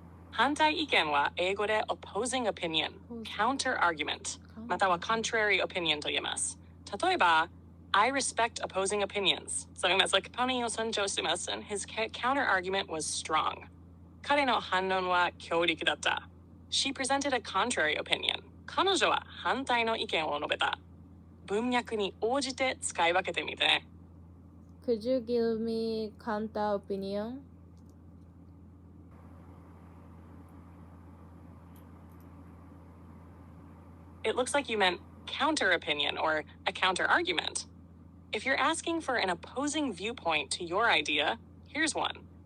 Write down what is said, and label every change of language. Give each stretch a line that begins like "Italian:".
Japanese: 反対意見は英語で opposing opinion, counter argument, または contrary opinion と言えます。
English: 例えば、I respect opposing opinions. Something that's like
Japanese: 他人を尊重します
English: and his counter argument was strong.
Japanese: 彼の反論は強力だった。
English: She presented a contrary opinion.
Japanese: 彼女は反対の意見を述べた。文脈に応じて使い分けてみてね。
English: Could you give me counter opinion? It looks like you meant counter opinion or a counter argument. If you're asking for an opposing viewpoint to your idea, here's one.